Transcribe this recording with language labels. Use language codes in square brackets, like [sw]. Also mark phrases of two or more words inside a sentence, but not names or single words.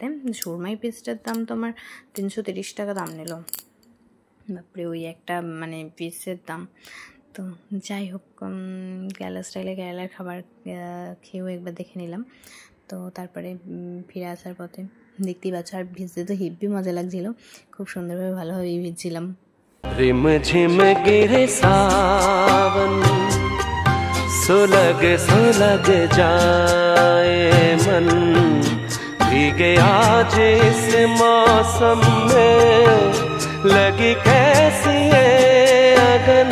[bn] সুরমাই পিসটার দাম তো আমার 330 টাকা দাম নিল, বাপরে, ওই একটা মানে পিসের দাম। তো যাই হোক, কেরালা স্টাইলে কেরালার খাবার খেয়েও একবার দেখে নিলাম। তো তারপরে ফিরে আসার পথে দেখতেই পাচ্ছ, আর ভিজতে তো হেব্বি মজা লাগছিল, খুব সুন্দরভাবে ভালোভাবে ভিজছিলাম। [hi] रिम झिम गिरे सावन सुलग जाए मन, भीगे आज इस मौसम में लगी कैसी ये अगन।